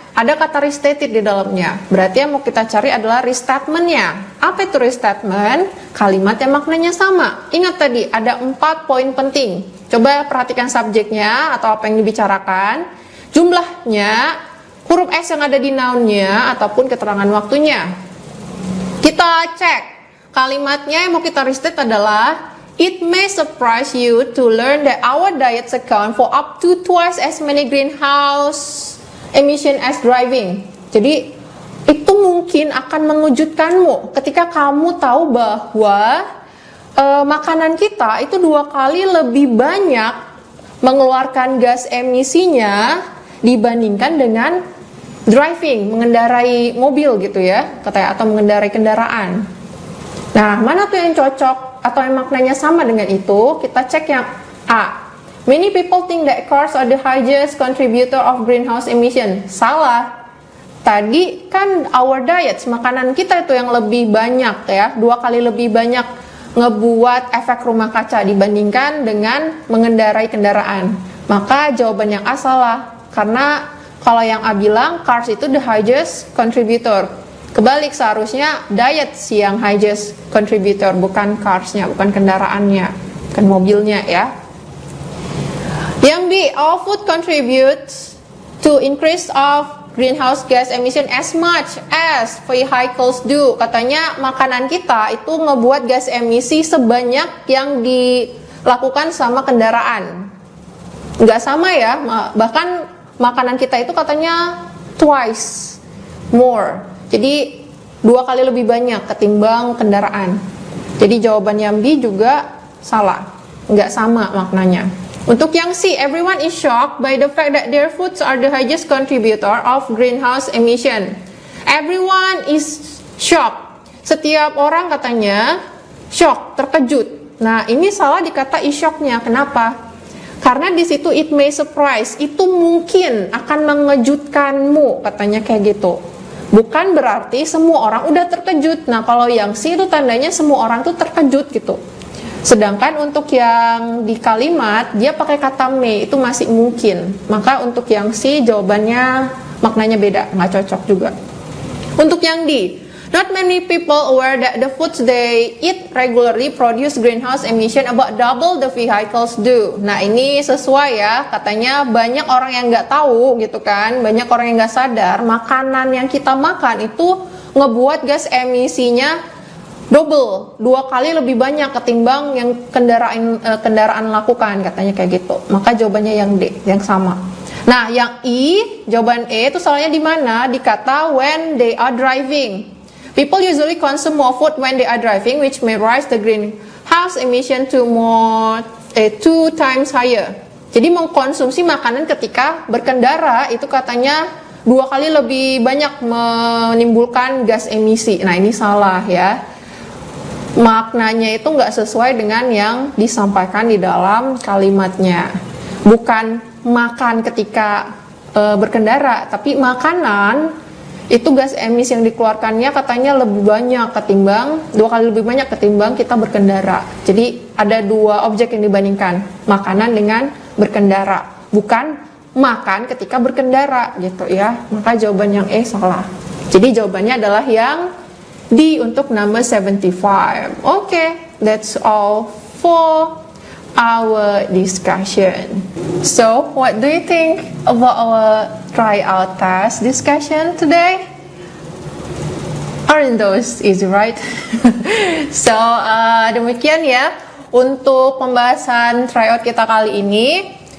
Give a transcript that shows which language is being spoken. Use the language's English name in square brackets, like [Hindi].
[Indonesian] Ada kata restated di dalamnya. Berarti yang mau kita cari adalah restatement-nya. Apa itu restatement? Kalimat yang maknanya sama. Ingat tadi, ada 4 poin penting. Coba perhatikan subjeknya atau apa yang dibicarakan. Jumlahnya, huruf S yang ada di noun-nya, ataupun keterangan waktunya. Kita cek. Kalimatnya yang mau kita restate adalah, [English] it may surprise you to learn that our diets account for up to twice as many greenhouse emission as driving. [Indonesian] Jadi itu mungkin akan mengejutkanmu ketika kamu tahu bahwa makanan kita itu 2 kali lebih banyak mengeluarkan gas emisinya dibandingkan dengan driving, mengendarai mobil gitu ya, katanya, atau mengendarai kendaraan. Nah, mana tuh yang cocok atau yang maknanya sama dengan itu? Kita cek yang A. [English] Many people think that cars are the highest contributor of greenhouse emission. [Indonesian] Salah. Tadi kan [English] our diets, [Indonesian] makanan kita itu yang lebih banyak ya, 2 kali lebih banyak ngebuat efek rumah kaca dibandingkan dengan mengendarai kendaraan. Maka jawaban yang A salah. Karena kalau yang A bilang cars itu [English] the highest contributor. [Indonesian] Kebalik, seharusnya diets yang highest contributor, bukan carsnya, bukan kendaraannya, bukan mobilnya ya. Yang B, [English] all food contributes to increase of greenhouse gas emission as much as vehicles do. [Indonesian] Katanya makanan kita itu ngebuat gas emisi sebanyak yang dilakukan sama kendaraan. Nggak sama ya, bahkan makanan kita itu katanya [English] twice more. [Indonesian] Jadi 2 kali lebih banyak ketimbang kendaraan. Jadi jawaban yang B juga salah, nggak sama maknanya. [English] Untuk yang C, everyone is shocked by the fact that their foods are the highest contributor of greenhouse emission. Everyone is shocked. [Indonesian] Setiap orang katanya shock, terkejut. Nah, ini salah di kata is shocknya. Kenapa? Karena di situ [English] it may surprise, [Indonesian] itu mungkin akan mengejutkanmu, katanya kayak gitu. Bukan berarti semua orang udah terkejut. Nah, kalau yang C itu tandanya semua orang tuh terkejut gitu. Sedangkan untuk yang di kalimat dia pakai kata may, itu masih mungkin. Maka untuk yang C jawabannya maknanya beda, nggak cocok juga. [English] Untuk yang D, not many people aware that the foods they eat regularly produce greenhouse emission about double the vehicles do. [Indonesian] Nah, ini sesuai ya, katanya banyak orang yang nggak tahu gitu kan, banyak orang yang nggak sadar makanan yang kita makan itu ngebuat gas emisinya double, 2 kali lebih banyak ketimbang yang kendaraan lakukan, katanya kayak gitu. Maka jawabannya yang D, yang sama. Nah, yang I, jawaban E itu salahnya di mana? Di kata [English] when they are driving. People usually consume more food when they are driving, which may rise the greenhouse emission to 2 times higher. [Indonesian] Jadi mengkonsumsi makanan ketika berkendara itu katanya 2 kali lebih banyak menimbulkan gas emisi. Nah, ini salah ya. Maknanya itu nggak sesuai dengan yang disampaikan di dalam kalimatnya. Bukan makan ketika berkendara, tapi makanan itu gas emisi yang dikeluarkannya katanya lebih banyak ketimbang 2 kali lebih banyak ketimbang kita berkendara. Jadi ada 2 objek yang dibandingkan, makanan dengan berkendara, bukan makan ketika berkendara gitu ya. Maka jawaban yang E salah. Jadi jawabannya adalah yang D untuk number 75. [English] Okay, that's all for our discussion. So, what do you think about our tryout task discussion today? Aren't those easy, right? [Indonesian] So, demikian ya untuk pembahasan tryout kita kali ini.